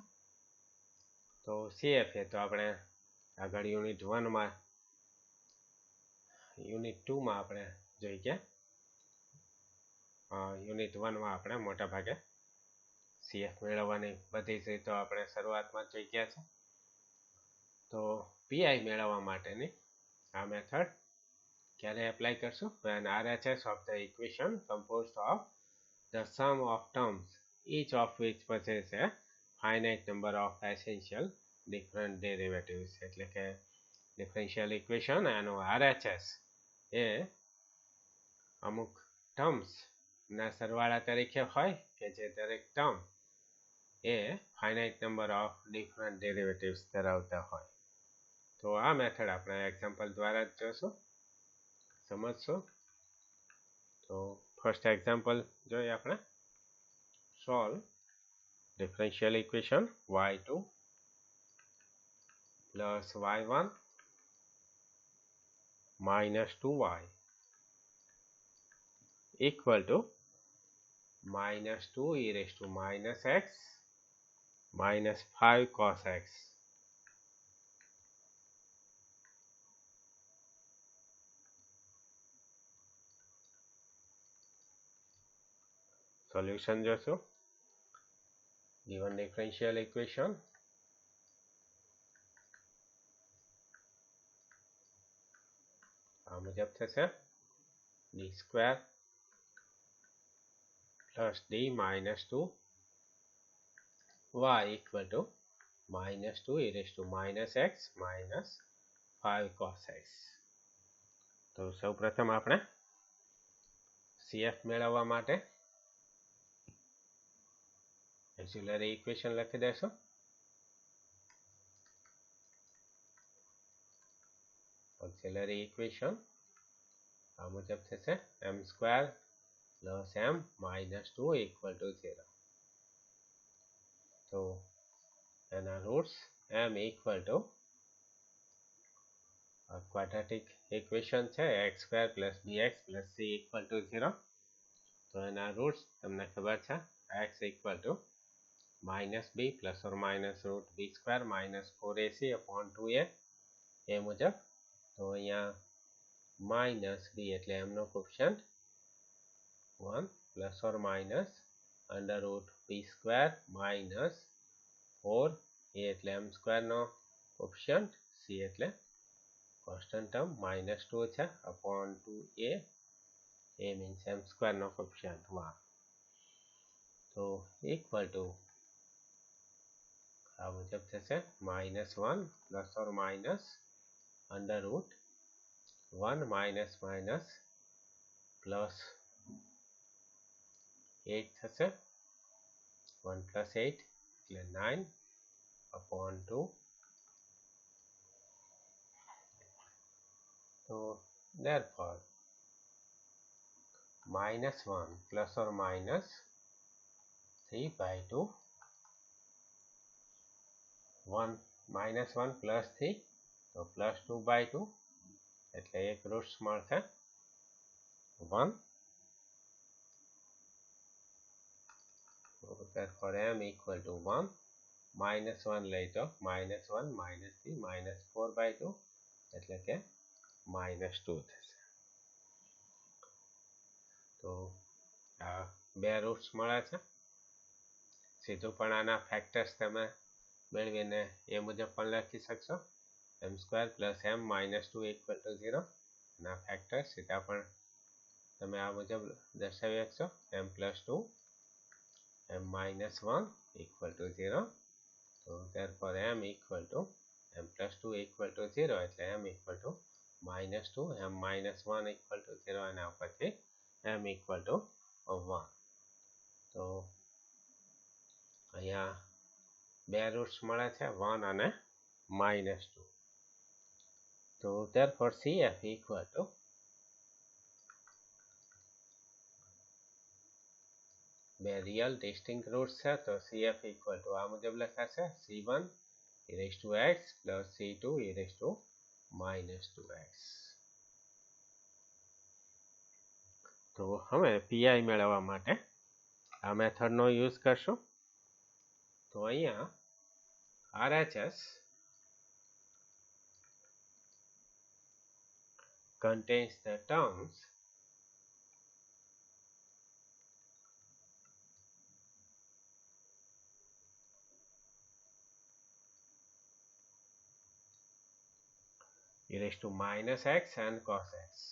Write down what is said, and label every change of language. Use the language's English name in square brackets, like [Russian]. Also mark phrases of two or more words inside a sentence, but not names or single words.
[Gujarati] તો CF એ તો આપણે આગળ યુનિટ 2માં આપણે જોઈ ગયા. યુનિટ 1માં આપણે મોટા ભાગે CF મેળવવાની બધી જ રીતો આપણે શરૂઆતમાં જોઈ ગયા છે. તો પીઆઈ મેળવવા માટેની આ મેથડ ક્યારે એપ્લાય કરશું? [English] when RHS of the equation composed of the sum of terms each of which possesses a finite number of essential different derivatives. [Gujarati] એટલે કે [English] differential equation [Gujarati] એનો RHS એ અમુક ટર્મ્સ ના સરવાળા તરીકે હોય કે જે દરેક ટર્મ એ [English] finite number of different derivatives [Gujarati] ધરાવતા હોય. તો આ મેથડ આપણે એક્ઝામ્પલ દ્વારા જ જોશું, સમજશો. તો [English] first example [Gujarati] જોઈએ આપણે. [English] solve differential equation y2 plus y1 minus 2y equal to minus 2 e raised to minus x minus 5 cos x. [Gujarati] Solution જોશું. [English] Given differential equation [Gujarati] આ મુજબ થશે [English] d square plus d minus 2 y equal to minus 2 e raised to minus x minus 5 cos x. [Gujarati] તો સૌપ્રથમ આપણે CF મેળવવા માટે [English] auxiliary equation [Gujarati] લખી દઈશું. [English] auxiliary equation [Gujarati] આ મુજબ થશે [English] m square plus m minus 2 equal to 0. [Gujarati] તો એના રૂટ્સ [English] m equal to quadratic equation છે x square plus bx plus c equal to 0. [Gujarati] તો એના રૂટ્સ તમને ખબર છે [English] x equal to minus b plus or minus root b square minus 4ac upon 2a [Gujarati] એ મુજબ. તો અહીંયા [English] minus b [Gujarati] એટલે એમનો [English] કોફિશિયન્ટ 1 plus or minus under root b square minus 4 a એટલે m square નો કોફિશિયન્ટ c એટલે constant term minus 2 છે upon 2a a means m square નો કોફિશિયન્ટ 1. તો equal to [Gujarati] આ મુજબ થશે [English] minus 1 plus or minus under root 1 minus minus plus 8 થશે 1 plus 8 એટલે 9 upon 2. So therefore minus 1 plus or minus 3 by 2 1 minus 1 plus 3 so plus 2 by 2 [Gujarati] એટલે એક રૂટ્સ મળશે [English] 1. So therefore m equal to 1 minus 1 [Gujarati] લઈ તો [English] minus 1 minus 3 minus 4 by 2 [Gujarati] એટલે કે [English] minus 2 થશે. [Gujarati] તો આ બે રૂટ્સ મળે છે. સીધું પણ આના ફેક્ટર્સ તમે મેળવીને એ મુજબ પણ લખી શકશો [English] m square plus m minus 2 equal to 0. [Gujarati] ના ફેક્ટર્સ સીધા પણ તમે આ મુજબ દર્શાવી શકશો [English] m plus 2 m minus 1 equal to 0. So therefore m equal to m plus 2 equal to 0 એટલે m equal to minus 2 m minus 1 equal to 0 [Gujarati] અને આ પછી [English] m equal to 1. [Gujarati] તો અહીંયા બે રૂટ્સ મળે છે 1 અને minus 2. [English] તો therefore CF equal to બે real distinct roots છે તો CF equal to [Gujarati] આ મુજબ લખાશે [English] C1 e raised to x plus C2 e raised to minus 2x. [Gujarati] તો હવે PI મેળવવા માટે આ મેથડનો યુઝ કરશું. તો અહીંયા [English] RHS contains the terms e raised to minus x and cos x.